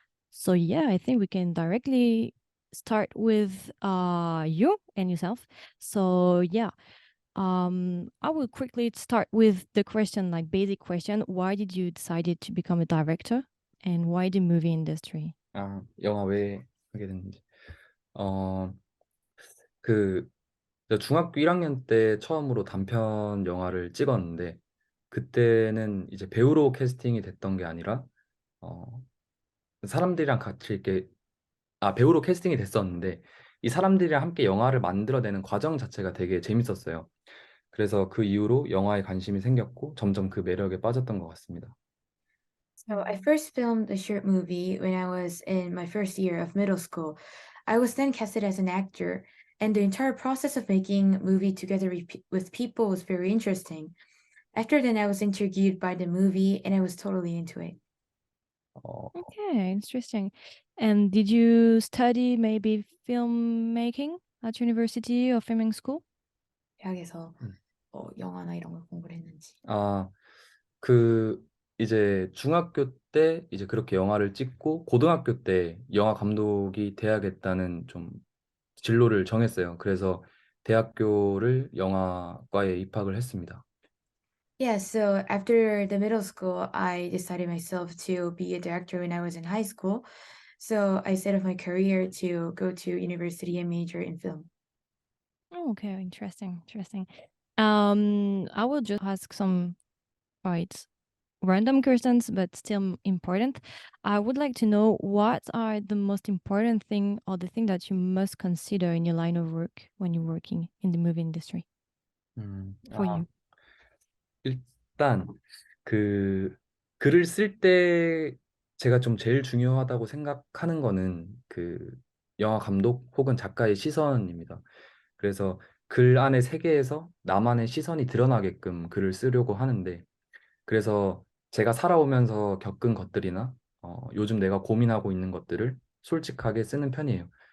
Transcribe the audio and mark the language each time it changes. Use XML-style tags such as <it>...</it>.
<en>So yeah, I think we can directly start with you and yourself. So yeah, I will quickly start with the question, like basic question. Why did you decided to become a director, and why the movie industry?</en> <ko>영화 왜 하게 됐는지. 어, 그, 저 중학교 1학년 때 처음으로 단편 영화를 찍었는데, 그때는 이제 배우로 캐스팅이 됐던 게 아니라, 어, 사람들이랑 같이 이렇게, 배우로 캐스팅이 됐었는데, 이 사람들이랑 함께 영화를 만들어내는 과정 자체가 되게 재밌었어요. 그래서 그 이후로 영화에 관심이 생겼고 점점 그 매력에 빠졌던 것 같습니다.</ko> <en>So, I first filmed a short movie when I was in my first year of middle school. I was then casted as an actor, and the entire process of making a movie together with people was very interesting. After then, I was intrigued by the movie, and I was totally into it. 어, Okay, interesting. And did you study maybe filmmaking at university or filming school?</en> <ko>대학에서 음. 영화나 이런 걸 공부를 했는지. 아, 그 이제 중학교 때 이제 그렇게 영화를 찍고 고등학교 때 영화 감독이 돼야겠다는 좀 진로를 정했어요. 그래서 대학교를 영화과에 입학을 했습니다.</ko> <en>Yeah, so after the middle school, I decided myself to be a director when I was in high school. So I set up my career to go to university and major in film. Oh, okay, interesting, interesting. I will just ask some quite random questions, but still important. I would like to know what are the most important thing or the thing that you must consider in your line of work when you're working in the movie industry 음, for 아, you.</en> <ko>일단 그 글을 쓸 때 제가 좀 제일 중요하다고 생각하는 거는 그 영화 감독 혹은 작가의 시선입니다. 그래서 글 안에 세계에서 나만의 시선이 드러나게끔 글을 쓰려고 하는데, 그래서 제가 살아오면서 겪은 것들이나 요즘 내가 고민하고 있는 것들을 솔직하게 쓰는 편이에요.</ko>